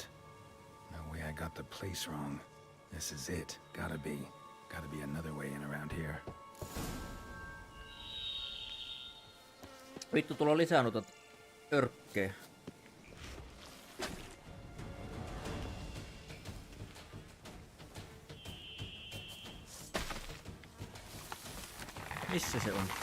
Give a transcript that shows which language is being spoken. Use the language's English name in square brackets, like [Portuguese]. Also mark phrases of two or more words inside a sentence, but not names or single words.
[English] No way I got the place wrong. This is it. Gotta be another way in around here. [Finnish] Vittu, tulla lisää noita örkkejä. Missä se on?